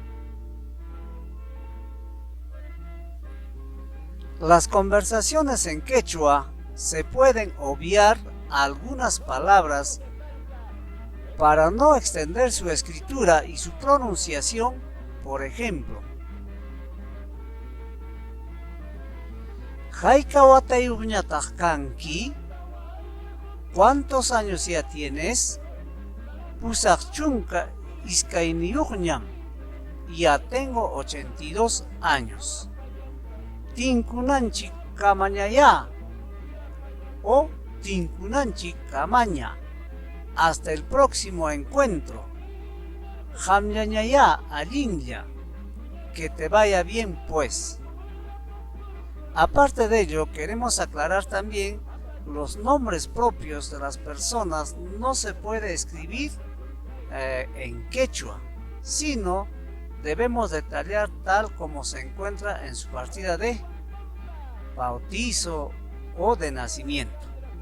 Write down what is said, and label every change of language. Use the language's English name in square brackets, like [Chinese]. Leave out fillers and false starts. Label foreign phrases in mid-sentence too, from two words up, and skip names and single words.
[Spanish] Las conversaciones en quechua se pueden obviar algunas palabras para no extender su escritura y su pronunciación. Por ejemplo, [Quechua] Haykawatayuqñataq kanki, [Spanish] ¿cuántos años ya tienes? [Quechua] Pusaq chunka iskayniyuqñam, [Spanish] ya tengo 82 años. [Quechua] Tinkunanchik kamañaya o tinkunanchik kamaña. [Spanish] Hasta el próximo encuentro. [Quechua] Hamñañaya allinlla. [Spanish] Que te vaya bien pues. Aparte de ello, queremos aclarar también los nombres propios de las personas no se puede escribir en quechua, sino debemos detallar tal como se encuentra en su partida de bautizo o de nacimiento.